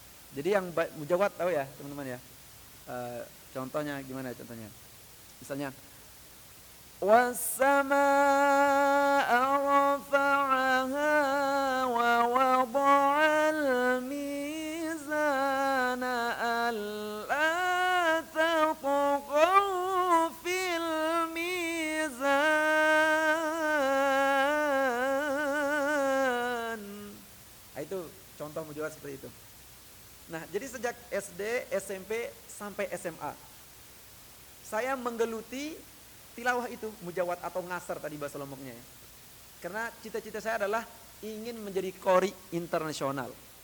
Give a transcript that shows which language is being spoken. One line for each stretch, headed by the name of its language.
Indonesian: Jadi yang mujawad tahu ya teman-teman ya. Contohnya gimana contohnya? Misalnya
Arabic: وَالسَّمَاءَ رَفَعَهَا وَوَضَعَ الْمِيزَانَ أَلَّا تَطْغَوْا فِي الْمِيزَانِ.
Indonesian: Itu contoh mujawad seperti itu. Nah, jadi sejak SD, SMP sampai SMA saya menggeluti tilawah itu, mujawad atau ngasar tadi bahasa Lomboknya ya. Karena cita-cita saya adalah ingin menjadi qori internasional.